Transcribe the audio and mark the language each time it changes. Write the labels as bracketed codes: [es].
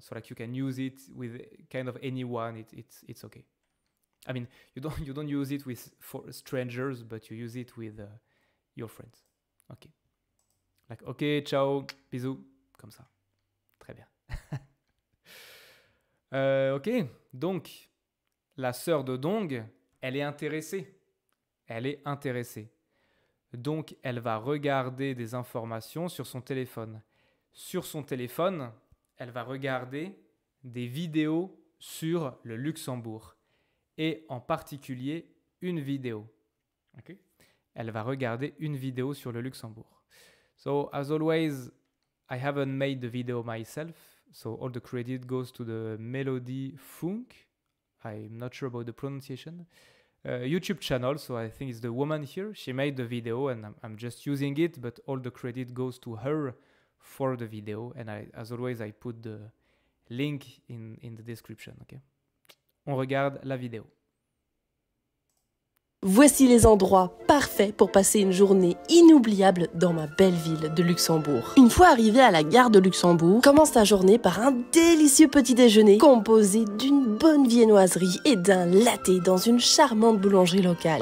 [en] So like you can use it with kind of anyone. It's okay. I mean, you don't use it for strangers, but you use it with your friends. Okay. Like ok, [fr] ciao, bisous, comme ça. Très bien. Ok, donc la sœur de Dong, elle est intéressée. Elle est intéressée. Donc, elle va regarder des informations sur son téléphone. Sur son téléphone, elle va regarder des vidéos sur le Luxembourg. Et en particulier, une vidéo. Okay? Elle va regarder une vidéo sur le Luxembourg. [en] So, as always, I haven't made the video myself. So, all the credit goes to the Melody Funk. I'm not sure about the pronunciation. YouTube channel, so I think it's the woman here. She made the video and I'm just using it, but all the credit goes to her for the video. And as always, I put the link in the description. [fr] Okay? On regarde la vidéo. Voici les endroits parfaits pour passer une journée inoubliable dans ma belle ville de Luxembourg. Une fois arrivé à la gare de Luxembourg, commence ta journée par un délicieux petit déjeuner composé d'une bonne viennoiserie et d'un latte dans une charmante boulangerie locale.